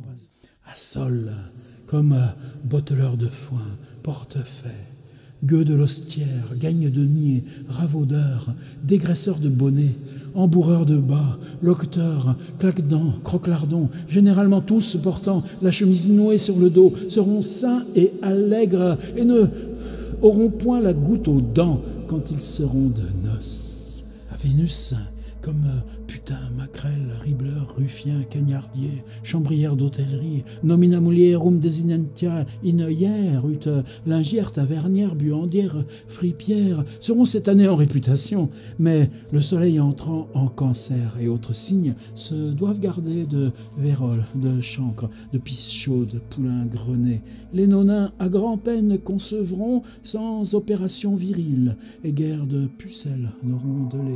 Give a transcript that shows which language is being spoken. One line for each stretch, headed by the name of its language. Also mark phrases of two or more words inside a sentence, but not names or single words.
French: À sol, comme botteleur de foin, portefaix, gueux de l'hostière, gagne de nier, ravaudeur, dégraisseur de bonnets, embourreur de bas, loqueteurs, claque-dents, croque-lardons, généralement tous portant la chemise nouée sur le dos, seront sains et allègres et ne auront point la goutte aux dents quand ils seront de noces. À Vénus, comme putain, maquerelle, ribleur, ruffien, cagnardier, chambrière d'hôtellerie,
Latin: nomina mulierum desinentia in hier, ut
French: lingière, tavernière, buandière, fripière, seront cette année en réputation, mais le soleil entrant en cancer et autres signes se doivent garder de vérole, de chancre, de pisse chaude, poulain grenet. Les nonins à grand-peine concevront sans opération virile, et guère de pucelles n'auront de lait.